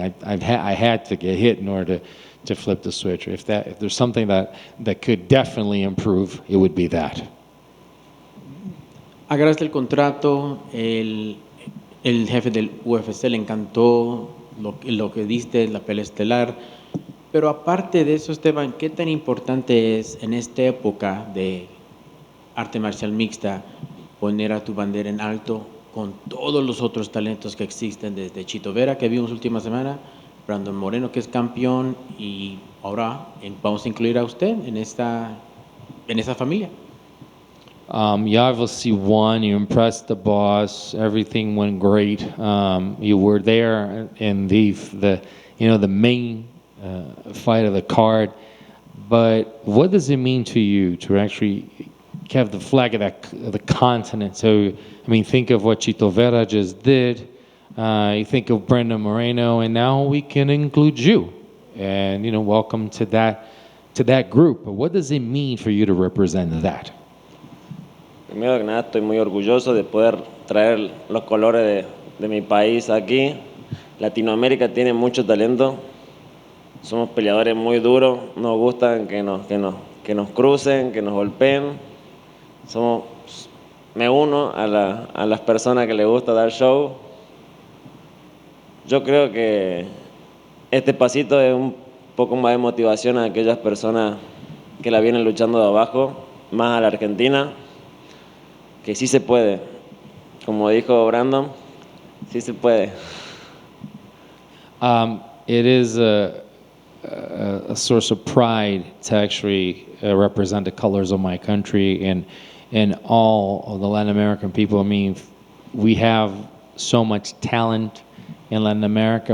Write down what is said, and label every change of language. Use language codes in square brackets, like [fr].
[en] I had to get hit in order to flip the switch. If there's something that could definitely improve, it would be that. [es] Agarraste el contrato, el jefe del UFC le encantó lo que diste, la pelea estelar. Pero aparte de eso, Esteban, ¿qué tan importante es en esta época de arte marcial mixta poner a tu bandera en alto con todos los otros talentos que existen, desde Chito Vera, que vimos última semana, Brandon Moreno, que es campeón, y ahora vamos a incluir a usted en esa familia? [en] You obviously won. You impressed the boss. Everything went great. You were there in the main fight of the card. But what does it mean to you to actually have the flag of the continent? So, I mean, think of what Chito Vera just did. You think of Brenda Moreno, and now we can include you. And welcome to that group. But what does it mean for you to represent that? [es] Primero que nada, estoy muy orgulloso de poder traer los colores de mi país aquí. Latinoamérica tiene mucho talento. Somos peleadores muy duros. Nos gustan que nos crucen, que nos golpeen. Me uno a las personas que les gusta dar show. Yo creo que este pasito es un poco más de motivación a aquellas personas que la vienen luchando de abajo, más a la Argentina, que sí se puede. Como dijo Brandon, sí se puede. [en] It is a source of pride to actually represent the colors of my country and all of the Latin American people. I mean, we have so much talent in Latin America.